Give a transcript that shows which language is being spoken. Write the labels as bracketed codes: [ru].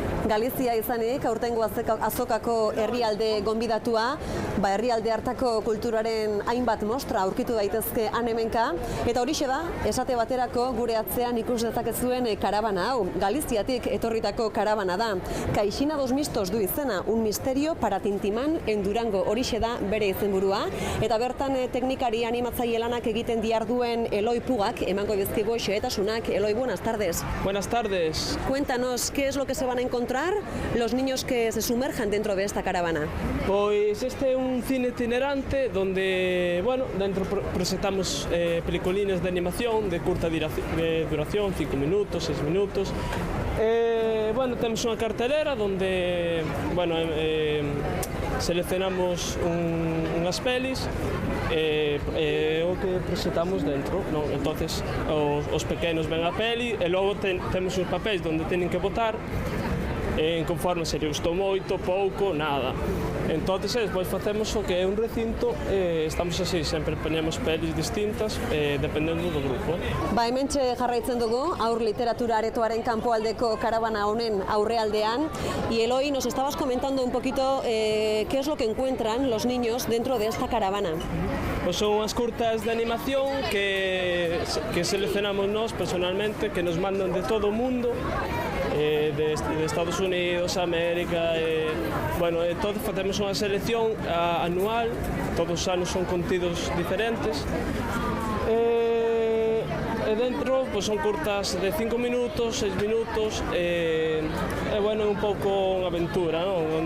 [eu] Galizia izanik, aurtengo azokako herrialde gonbidatua, herrialde hartako kulturaren hainbat mostra aurkitu daitezke han-hemenka, eta horixe da, esate baterako gure atzean ikus dezakezuen karabana hau. Galiziatik etorritako karabana da. Caixina dos Mistos du izena, un misterio para Tintimán en Durango, horixe da bere izenburua, eta bertan teknikari animatzaile lanak egiten diharduen Eloi Pugak emango dizkigu xehetasunak. [es] Eloi, buenas tardes. Buenas tardes. Cuéntanos, ¿qué es lo que se van a encontrar los niños que se sumerjan dentro de esta caravana? Pues este es un cine itinerante donde, bueno, dentro presentamos peliculines de animación de corta duración, 5 minutos, 6 minutos. Bueno, tenemos una cartelera donde, bueno, seleccionamos [gl] unhas pelis o que presentamos dentro, non? Entonces os pequenos ven a peli e logo temos uns papéis donde teñen que votar conforme se lle gustou moito, pouco, nada. Entonces, despois facemos o que é un recinto, estamos así, sempre poñemos pelis distintas, dependendo do grupo. [eu] Hementxe jarraitzen dugu, aur literatura aretoaren kanpoaldeko karabana honen aurrealdean, [es] y Eloi, nos estabas comentando un poquito qué es lo que encuentran los niños dentro de esta caravana. [gl] Pues son unhas curtas de animación que seleccionamos nós personalmente, que nos mandan de todo o mundo, de Estados Unidos, América, bueno, todos facemos unha selección anual, todos os anos son contidos diferentes, e dentro pues, son curtas de 5 minutos, 6 minutos, bueno, un pouco unha aventura, ¿no?